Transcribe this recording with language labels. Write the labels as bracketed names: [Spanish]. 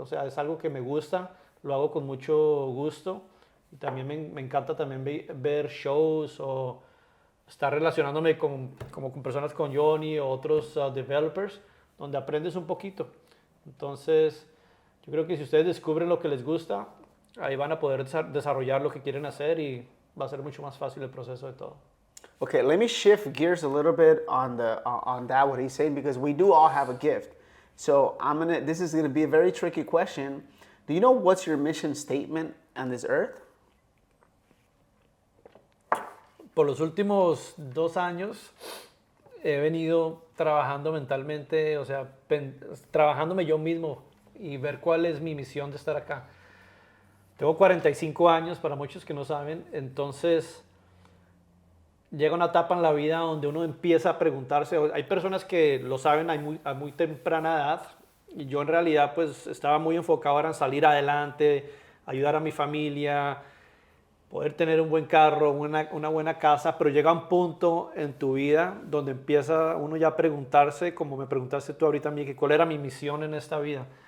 [Spanish] O sea, es algo que me gusta, lo hago con mucho gusto, y también me encanta también ver shows o estar relacionándome con personas con Johnny o otros developers, donde aprendes un poquito. Entonces, yo creo que si ustedes descubren lo que les gusta, ahí van a poder desarrollar lo que quieren hacer y va a ser mucho más fácil el proceso de todo. [English] Okay, let me shift gears a little bit on that what he's saying, because we do all have a gift. So this is gonna be a very tricky question. Do you know what's your mission statement on this earth? [Spanish] Por los últimos 2 años he venido trabajando mentalmente, o sea, trabajándome yo mismo y ver cuál es mi misión de estar acá. Tengo 45 años, para muchos que no saben, entonces llega una etapa en la vida donde uno empieza a preguntarse, hay personas que lo saben a muy temprana edad, y yo en realidad pues estaba muy enfocado en salir adelante, ayudar a mi familia, poder tener un buen carro, una buena casa, pero llega un punto en tu vida donde empieza uno ya a preguntarse, como me preguntaste tú ahorita, Miguel, cuál era mi misión en esta vida.